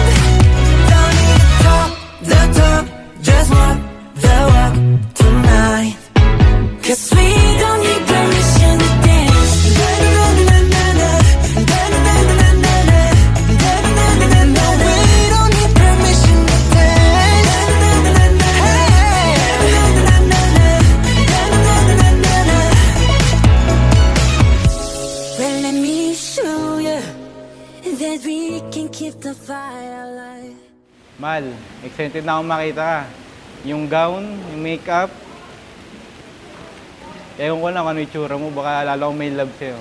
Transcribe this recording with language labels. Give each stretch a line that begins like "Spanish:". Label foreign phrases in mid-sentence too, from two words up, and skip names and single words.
English: Don't need to talk the talk, just walk the walk tonight. 'Cause we don't need permission to dance. Na-na-na-na-na-na, na-na-na-na-na-na, na-na-na-na-na-na. We don't need permission to dance. Na-na-na-na-na, hey, na-na-na-na-na, na-na-na-na-na. Well, let me show you that we can keep the fire alive.
Filipino: Mahal, excited na akong makita. Yung gown, yung makeup. Ewan ko lang kung ano itsura mo. Baka lalo akong may love sa'yo.